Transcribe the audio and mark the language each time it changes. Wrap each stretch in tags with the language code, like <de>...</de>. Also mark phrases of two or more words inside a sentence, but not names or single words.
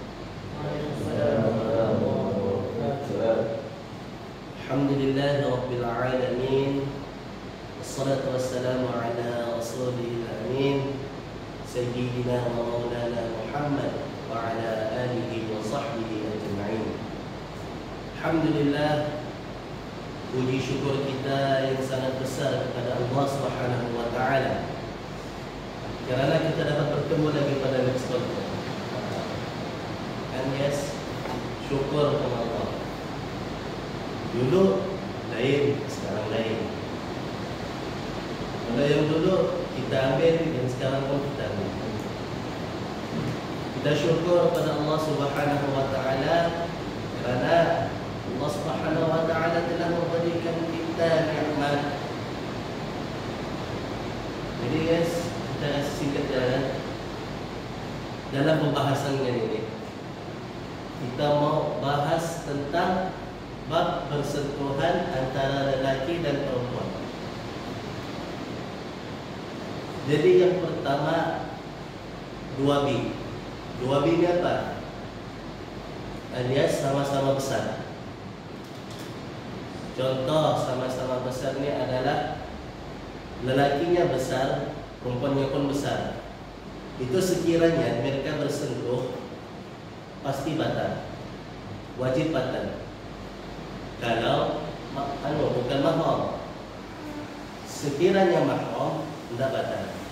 <ar>الحمد لله رب العالمين. والصلاة والسلام على رسول الأمين سيدنا ومولانا محمد وعلى آله وصحبه أجمعين.</ar> <ms>Alhamdulillah, puji syukur kita yang sangat besar kepada Allah</ms> <ar>سبحانه وتعالى</ar> <ms>kerana kita dapat bertemu lagi pada</ms> <en>next call. And yes,</en> <ms>syukur kepada Allah. Dulu lain, sekarang lain. Kalau yang dulu kita ambil, yang sekarang pun kita ambil. Kita syukur kepada Allah</ms> <ar>سبحانه وتعالى</ar> <ms>kerana Allah</ms> <ar>سبحانه وتعالى</ar> <ms>telah memberikan kita nikmat. Jadi guys, kita singkat jalan dalam pembahasan ini. Kita mau bahas tentang bab persentuhan antara lelaki dan perempuan. Jadi yang pertama 2B. 2B ini apa? Alias sama-sama besar. Contoh sama-sama besar ni adalah lelakinya besar, perempuannya pun besar. Itu sekiranya mereka bersentuh pasti batal, wajib batal. Kalau bukan mahram, sekiranya mahram tidak batal.</ms>